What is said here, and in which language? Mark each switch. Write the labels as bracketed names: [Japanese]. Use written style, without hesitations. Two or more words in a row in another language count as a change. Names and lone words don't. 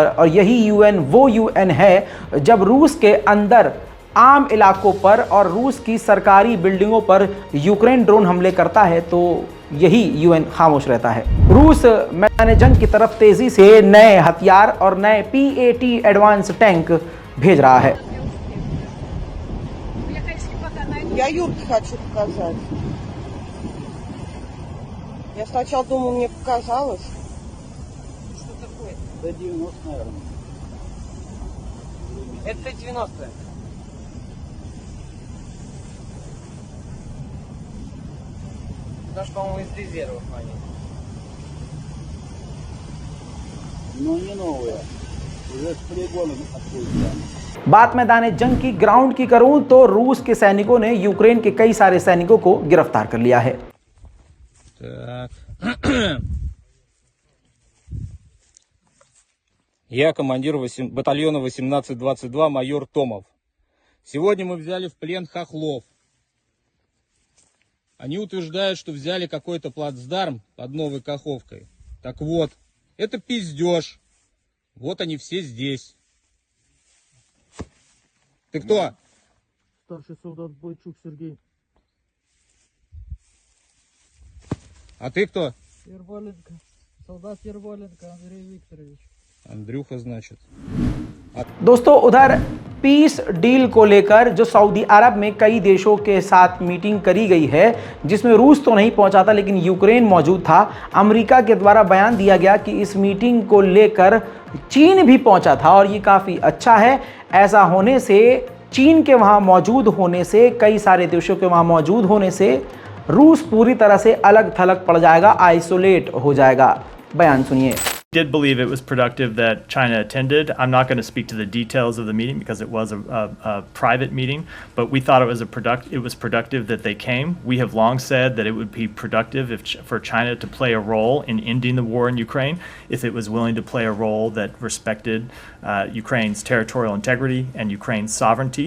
[Hindi] और यही यूएन वो यूएन है जब रूस के अंदर आम इलाकों पर और रूस की सरकारी बिल्डिंगों पर यूक्रेन ड्रोन हमले करता है तो यही यूएन खामोश रहता है। रूस मैदान जंग की तरफ तेजी से नए हथियार और नए PAT [English] advance tank [Hindi] भेज रहा है। [Russian] Я Юрке хочу показать. Я сначала думала, мне показалось. Что такое? Т-90, наверное. Это Т-90. Даже, по-моему, из резервов они. Но не новые. Уже с полигоном откуда. [Hindi] बात मैदान जंग की ग्राउंड की करूं तो रूस के सैनिकों ने यूक्रेन के कई सारे सैनिकों को गिरफ्तार कर लिया है। [Russian] Я командир батальона 1822, майор Томов. Сегодня мы взяли в плен хохлов. Они утверждают, что взяли какой-то плацдарм под Новой Каховкой. Так вот, это пиздеж. Вот они все здесь. Ты кто? Старший солдат Бойчук Сергей. А ты кто? Ерволенко. Солдат Ерволенко Андрей Викторович. Андрюха, значит. [Hindi] दोस्तों, उधर [English] peace deal [Hindi] को लेकर जो सऊदी अरब में कई देशों के साथ मीटिंग करी गई है जिसमें रूस तो नहीं पहुंचा था लेकिन यूक्रेन मौजूद था। अमेरिका के द्वारा बयान दिया गया कि इस मीटिंग को लेकर चीन भी पहुंचा था और ये काफ़ी अच्छा है। ऐसा होने से, चीन के वहां मौजूद होने से, कई सारे देशों के वहां मौजूद होने से रूस पूरी तरह से अलग थलग पड़ जाएगा, आइसोलेट हो जाएगा। बयान सुनिए। [English] Did believe it was productive that China attended. I'm not going to speak to the details of the meeting because it was a private meeting, but we thought it was productive that they came. We have long said that it would be productive for China to play a role in ending the war in Ukraine if it was willing to play a role that respected Ukraine's territorial integrity and Ukraine's sovereignty.